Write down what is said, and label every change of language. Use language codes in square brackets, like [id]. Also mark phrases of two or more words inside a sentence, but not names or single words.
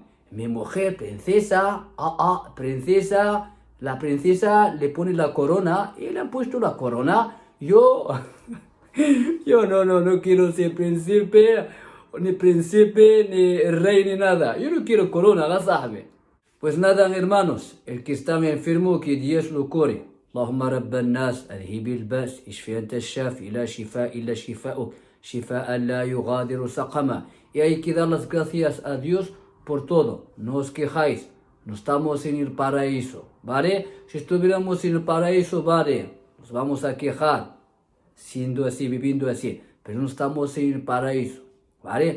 [es] Mi mujer, princesa, princesa, la princesa le pone la corona y le han puesto la corona. Yo no quiero ser príncipe, ni rey, ni nada. Yo no quiero corona, la sabe. Pues nada, hermanos, el que está enfermo, que Dios lo cure. [ar] اللهم رب الناس أذهب البأس اشفي أنت الشافي لا شفاء إلا شفاؤك شفاء لا يغادر سقما. [es] Y hay que dar las gracias a Dios por todo. No os quejáis, no estamos en el paraíso, ¿vale? Si estuviéramos en el paraíso, vale, nos vamos a quejar, siendo así, viviendo así, pero no estamos en el paraíso, ¿vale?